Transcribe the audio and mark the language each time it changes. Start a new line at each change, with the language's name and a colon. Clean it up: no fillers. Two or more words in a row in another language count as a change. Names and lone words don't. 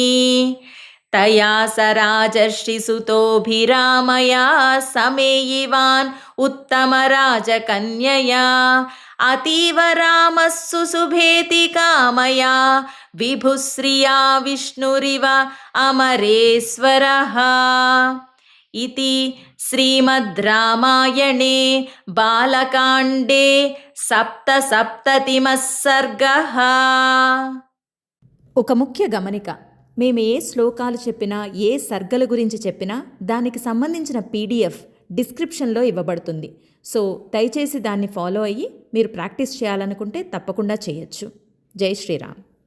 Sanskrit: तया स राजर्षिसुतोभिरामया समेयिवान् उत्तमराजकन्यया अतीव रामः सुशुभेति कामया विभुश्रिया विष्णुरिव अमरेश्वरः इति श्रीमद् रामायणे बालकाण्डे सप्तसप्ततिमः सर्गः।
Telugu: ఒక ముఖ్య గమనిక, మేము ఏ శ్లోకాలు చెప్పినా ఏ సర్గల గురించి చెప్పినా దానికి సంబంధించిన
English: PDF descriptionలో
Telugu: ఇవ్వబడుతుంది. సో దయచేసి దాన్ని ఫాలో అయ్యి మీరు ప్రాక్టీస్ చేయాలనుకుంటే తప్పకుండా చేయొచ్చు.
Hindi: जय श्रीराम.